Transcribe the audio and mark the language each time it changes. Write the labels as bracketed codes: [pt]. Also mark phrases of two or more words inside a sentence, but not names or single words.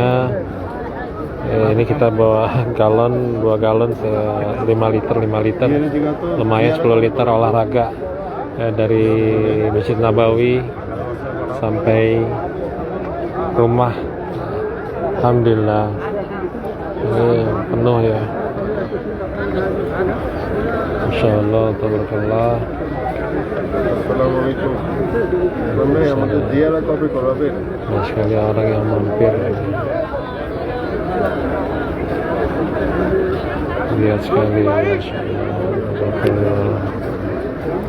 [id] Ini kita bawa galon 2 galon 5 liter lumayan 10 liter olahraga dari Masjid Nabawi sampai rumah. Alhamdulillah penuh ya, [ar] ما شاء الله، تبارك الله. [id] Assalamualaikum. [bn] আমাদের জিয়ারা কবে করাবেন? [id] Banyak sekali orang yang mampir. Lihat sekali, [ar] ما شاء الله، تبارك الله.